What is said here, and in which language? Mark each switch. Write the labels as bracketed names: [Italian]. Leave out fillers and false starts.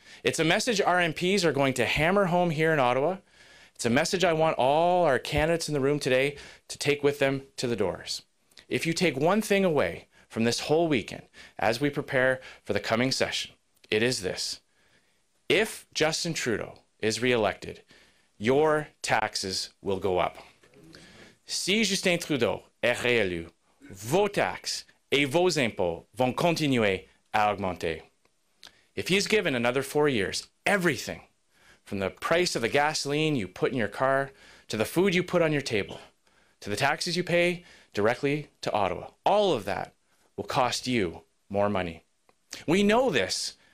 [English] It's a message our MPs are going to hammer home here in Ottawa. It's a message I want all our candidates in the room today to take with them to the doors. If you take one thing away from this whole weekend as we prepare for the coming session, it is this. If Justin Trudeau is re-elected, your taxes will go up. [French] Si Justin Trudeau est réélu, vos taxes et vos impôts vont continuer à augmenter. [English] If he's given another 4 years, everything from the price of the gasoline you put in your car, to the food you put on your table, to the taxes you pay directly to Ottawa, all of that will cost you more money. We know this